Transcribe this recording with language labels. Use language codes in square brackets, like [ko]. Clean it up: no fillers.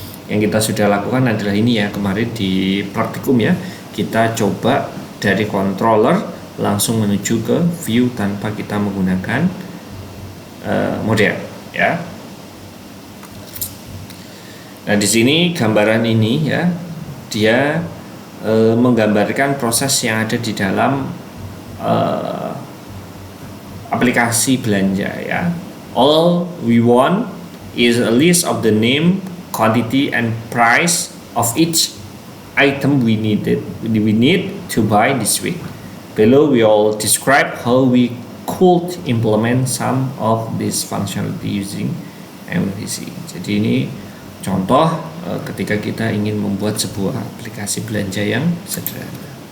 [id] Yang kita sudah lakukan adalah ini ya, kemarin di praktikum ya, kita coba dari controller langsung menuju ke view tanpa kita menggunakan model ya. Nah di sini gambaran ini ya, dia menggambarkan proses yang ada di dalam aplikasi belanja ya. [en] All we want is a list of the name, quantity and price of each item we need to buy this week. Below we all describe how we could implement some of this functionality using MVC. [id] Jadi ini contoh ketika kita ingin membuat sebuah aplikasi belanja yang sederhana.